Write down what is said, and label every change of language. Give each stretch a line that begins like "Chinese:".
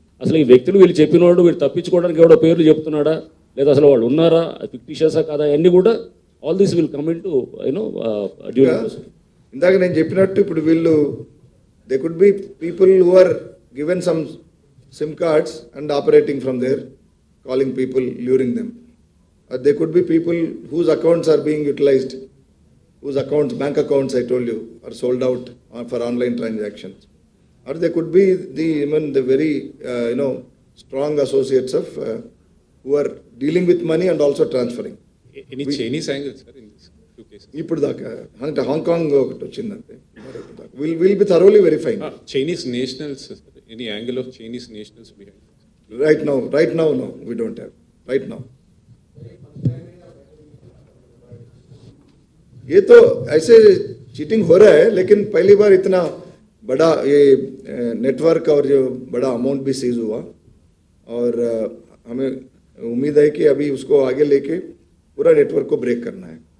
Telugu: అసలు ఈ వ్యక్తులు వీళ్ళు చెప్పినోడు వీళ్ళు తప్పించుకోవడానికి ఎవడో పేర్లు చెప్తున్నాడా, లేదా అసలు వాళ్ళు ఉన్నారా, ఫిక్టిషియసా కాదా, అన్నీ కూడా
English: All this will come in to during.
Telugu: ఇందాక నేను చెప్పినట్టు ఇప్పుడు వీళ్ళు
English: They could be people who are given some SIM cards and operating from there, calling people, luring them. They could be people whose accounts are being utilised, whose accounts, bank accounts I told you, are sold out for online transactions. Or they could be even the very strong associates of who are dealing with money and also transferring. Any Chinese angle, sir, in these two cases?
Telugu: ఇప్పుడు దాకా అంటే Hong Kong ఒకటి వచ్చిందంటే
English: Will be thoroughly verifying. Chinese nationals, sir. Any angle of Chinese nationals behind? Right now, no, we don't have. Right now.
Hindi: ये तो ऐसे cheating हो रहा है, लेकिन पहली बार इतना बड़ा ये नेटवर्क और जो बड़ा अमाउंट भी सीज हुआ, और हमें उम्मीद है कि अभी उसको आगे लेके पूरा नेटवर्क को ब्रेक करना है.